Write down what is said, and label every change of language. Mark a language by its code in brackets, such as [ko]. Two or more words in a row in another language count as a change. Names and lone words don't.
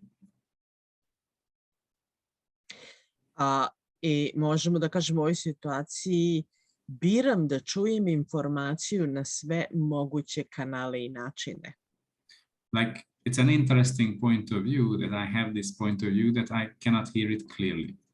[bs] I možemo da kažemo u ovoj situaciji biram da čujem informaciju na sve moguće kanale i načine. [en] Like, it's an interesting point of view that I have this point of view that I cannot hear it clearly.